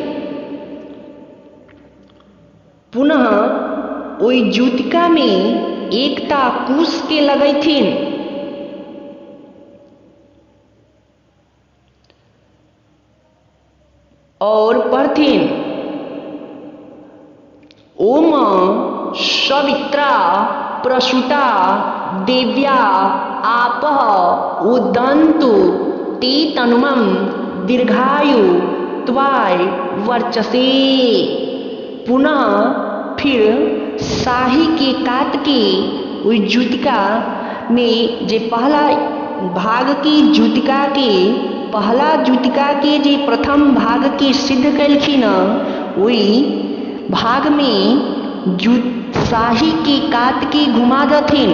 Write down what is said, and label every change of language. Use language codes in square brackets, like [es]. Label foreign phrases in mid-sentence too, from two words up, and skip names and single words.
[mai] पुनः ओई ज्योतिका में एकटा कुश के लगैथिन और पढ़थिन। [sa] ओम सवित्रा प्रसूता देव्या आपः उदन्तु ते तनुमं दीर्घायु त्वाय वर्चसे। [mai] पुनः फिर शाही के काट के उस ज्योतिका में जे पहला भाग की ज्योतिका के पहला ज्योतिका के जे प्रथम भाग के सिद्ध कैलखिन, वही भाग में शाही के काट के घुमा दथिन।